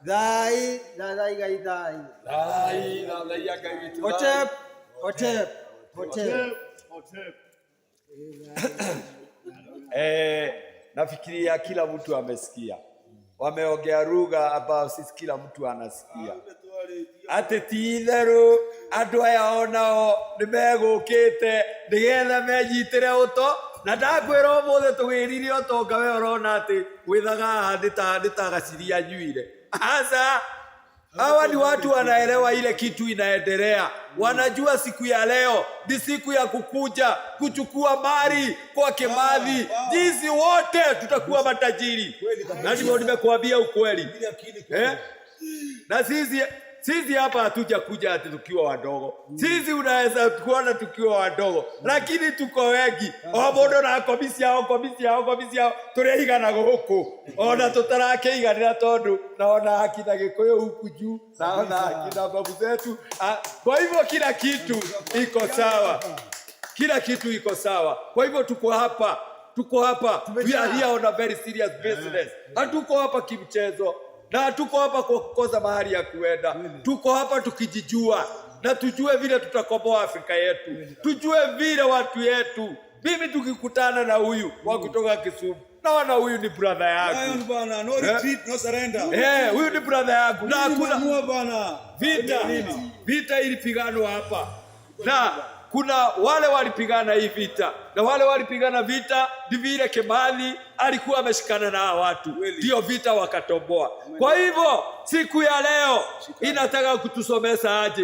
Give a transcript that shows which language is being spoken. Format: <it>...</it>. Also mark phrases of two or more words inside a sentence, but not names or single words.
<sw>Hotep. Nafikiria kila mtu amesikia. Wameongea lugha ambayo sisi kila mtu anasikia.</sw> <ki>Ate titheru andu aya onao nimegukite nigetha menyitire uto na ndakwira umuthe tugirire utonga we urona ati withaga nditagaciria nyuire.</ki> <sw>Asa hawa ni watu wanaelewa ile kitu inaendelea. Wanajua siku ya leo ni siku ya kukuja kuchukua mali kwa Kimathi. Jinsi wote tutakuwa matajiri. Na ndivyo nimekuambia ukweli. Na sisi hapa hatuja kuja ati tukiwa wadogo. Sisi unaweza kuona tukiwa wadogo, lakini tuko wengi.</sw> <ki>Obodo na komisia turehigana guku. Ona tutarakeigana tondu</ki> <sw>naona akina Gikuyu huku juu, naona akina babu zetu. Kwa hivyo kila kitu iko sawa. Kila kitu iko sawa. Kwa hivyo tuko hapa.</sw> <en>We are here on a very serious business.</en> <sw>Hatuko hapa kimchezo. Na tuko hapa kwa kukosa mahali ya kuenda. Tuko hapa tukijijua. Na tujue vile tutakomboa Afrika yetu. Tujue vile watu yetu. Mimi tukikutana na huyu wa kutoka Kisumu, naona huyu ni brother yangu. Bwana,</sw> <en>no retreat, no surrender.</en> <sw>Huyu ni brother yangu. Na hakuna bwana. Vita ilipiganwa hapa. Na kuna wale walipigana hii vita. Na wale walipigana vita ni vile Kimathi alikuwa ameshikana na watu. Ndio vita wakatomboa. Kwa hivyo siku ya leo inataka kutusomesa aje.</sw>